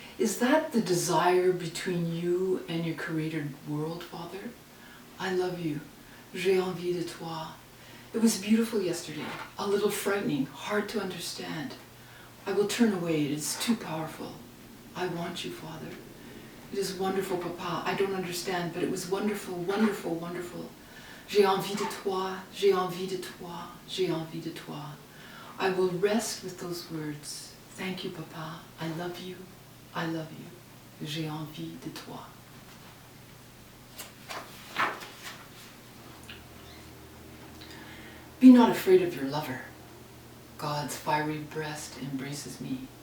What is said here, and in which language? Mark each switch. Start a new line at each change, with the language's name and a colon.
English: Is that the desire between you and your created world, Father? I love you.
French: J'ai envie de toi.
English: It was beautiful yesterday, a little frightening, hard to understand. I will turn away, it is too powerful. I want you, Father. It is wonderful, Papa. I don't understand, but it was wonderful, wonderful, wonderful.
French: J'ai envie de toi, j'ai envie de toi, j'ai envie de toi.
English: I will rest with those words. Thank you, Papa. I love you. I love you.
French: J'ai envie de toi.
English: Be not afraid of your lover. God's fiery breast embraces me.